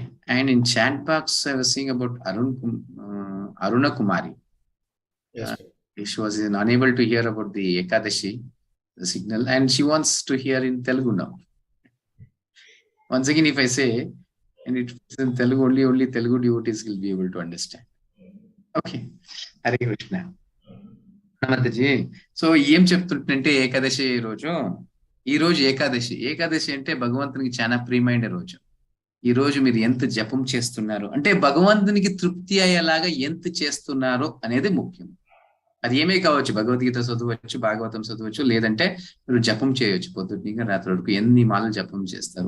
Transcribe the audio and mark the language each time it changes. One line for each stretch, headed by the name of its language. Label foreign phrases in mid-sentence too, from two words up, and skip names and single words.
English: And in chat box, I was seeing about Aruna Kumari. Yes. She was unable to hear about the Ekadashi, the signal, and she wants to hear in Telugu now. Once again, if I say, and it's in Telugu, only Telugu devotees will be able to understand. Okay. Hare Krishna. Namaste.
Telugu: సో ఏం చెప్తుంటే ఏకాదశి ఈ రోజు ఏకాదశి అంటే భగవంతునికి చాలా ప్రియమైన రోజు. ఈ రోజు మీరు ఎంత జపం చేస్తున్నారు అంటే భగవంతునికి తృప్తి అయ్యేలాగా ఎంత చేస్తున్నారు అనేది ముఖ్యం. అది ఏమే కావచ్చు, భగవద్గీత చదవచ్చు, భాగవతం చదవచ్చు, లేదంటే మీరు జపం చేయొచ్చు పొద్దున్న రాత్రి వరకు ఎన్ని మాలలు జపం చేస్తారు.